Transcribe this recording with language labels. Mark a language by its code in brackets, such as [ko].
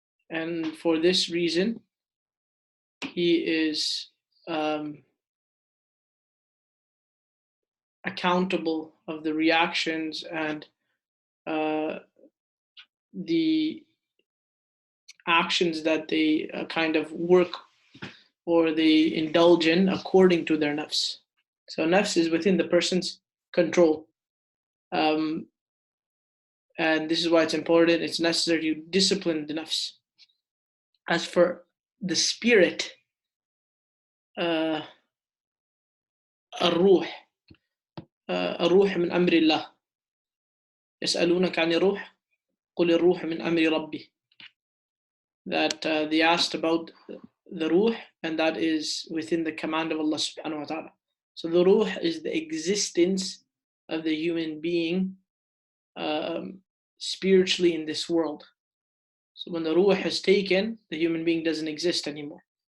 [en] And for this reason, he is accountable of the reactions and the actions that they kind of work or they indulge in according to their nafs. So nafs is within the person's control. And this is why it's important, it's necessary to discipline the nafs. As for the spirit, [ar] الروح الروح من أمر الله يسألونك عن الروح قل الروح من أمر ربي. [en] That they asked about the ruh, and that is within the command of Allah subhanahu wa ta'ala. So the ruh is the existence of the human being spiritually in this world. So when the ruh is taken, the human being doesn't exist anymore.